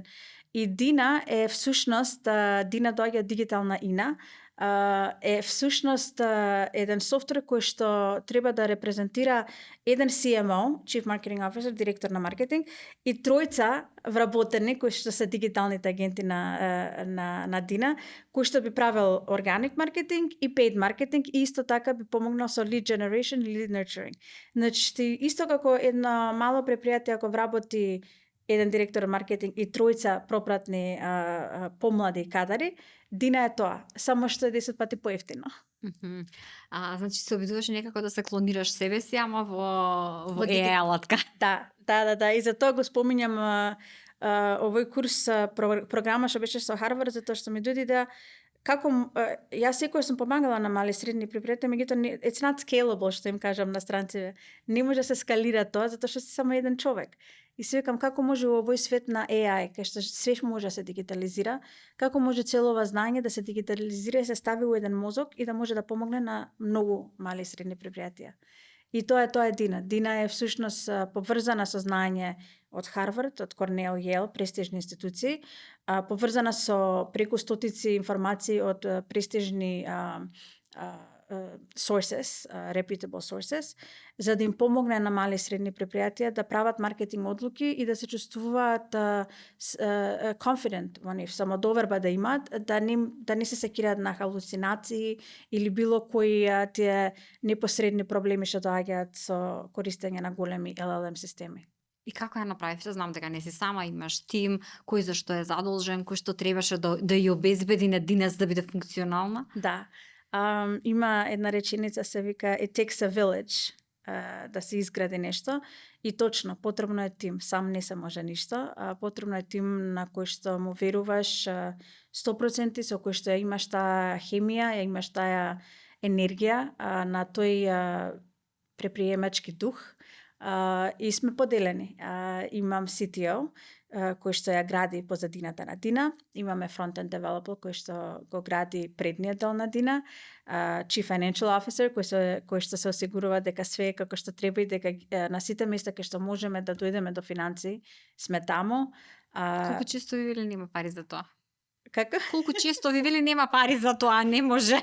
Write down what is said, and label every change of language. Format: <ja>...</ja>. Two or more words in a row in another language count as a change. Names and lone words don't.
<mk>И Дина е всушност, Дина доаѓа дигитална Ина, е всушност еден софтвер кој што треба да репрезентира еден CMO,</mk> <en>Chief Marketing Officer,</en> <mk>директор на маркетинг, и тројца вработени кои што се дигиталните агенти на Дина, кој што би правил organic маркетинг и paid маркетинг и исто така би помогнал со</mk> <en>lead generation</en> <mk>и</mk> <en>lead nurturing.</en> <mk>Значи, исто како едно мало предпријатие ако вработи еден директор маркетинг и тројца пропратни помлади кадари, Дина е тоа, само што е 10 пати поевтино. Мгм. Значи се обидуваш некако да се клонираш себе си, ама во дigi- AI алатка. Да. И затоа го споминјам овој курс програма што беше со Харвард, затоа што ми дојде идеја како јас секој сум помагала на мали и средни предпријатија, меѓутоа</mk> <en>it's not scalable,</en> <mk>што им кажам на странците. Не може да се скалира тоа затоа што си само еден човек. И се викам како може во овој свет на AI, кај што све може да се дигитализира, како може цело ова знаење да се дигитализира и се стави у еден мозок и да може да помогне на многу мали и средни предпријатија. И тоа е Дина. Дина е всушност поврзана со знаење од Харвард, од Корнел, Јел, престижни институции, поврзана со преку стотици информации од престижни</mk> <en>sources, reputable sources,</en> <mk>за да им помогне на мали и средни предпријатија да прават маркетинг одлуки и да се чувствуваат confident во нив, самодоверба да имаат, да не се секираат на халуцинации или било кои тие непосредни проблеми што доаѓаат со користење на големи LLM системи. И како ја направивте? Знам дека не си сама, имаш тим, кој за што е задолжен, кој што требаше да ја обезбеди на Дина за да биде функционална? Да. Има една реченица се вика</mk> <en>it takes a village</en> <mk>да се изгради нешто и точно потребно е тим, сам не се може ништо, потребно е тим на кој што му веруваш 100%, со кој што имаш таа хемија, имаш таа енергија, на тој предприемачки дух и сме поделени. Имам CTO кој што ја гради позадината на Дина, имаме</mk> <en>front-end developer</en> <mk>кој што го гради предниот дел на Дина,</mk> <en>Chief Financial Officer</en> <mk>кој што се осигурува дека све е како што треба и дека на сите места кај што можеме да дојдеме до финанси, сме таму. Колку често ви вели нема пари за тоа? Како? Колку често ви вели нема пари за тоа, не може?</mk>